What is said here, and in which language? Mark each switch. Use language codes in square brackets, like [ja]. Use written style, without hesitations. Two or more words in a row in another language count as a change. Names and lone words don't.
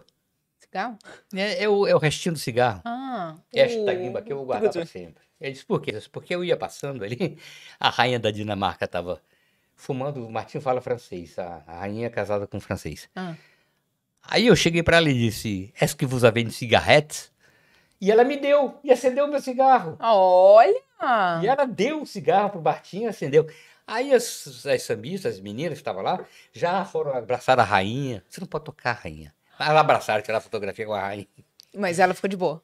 [pt] Cigarro? É o restinho do cigarro. Esta guimba aqui eu vou guardar para sempre. Ele disse, por quê? Eu disse, porque eu ia passando ali, a rainha da Dinamarca estava fumando, o Martinho fala francês, a rainha é casada com um francês. Aí eu cheguei para ela e disse, [fr] est-ce que vous avez une cigarette? [pt] E ela me deu, e acendeu o meu cigarro. Olha! E ela deu o cigarro pro Martinho e acendeu. Aí as sambistas, as meninas que estavam lá, já foram abraçar a rainha. Você não pode tocar a rainha. Ela abraçaram, tiraram fotografia com a rainha. Mas ela ficou de boa.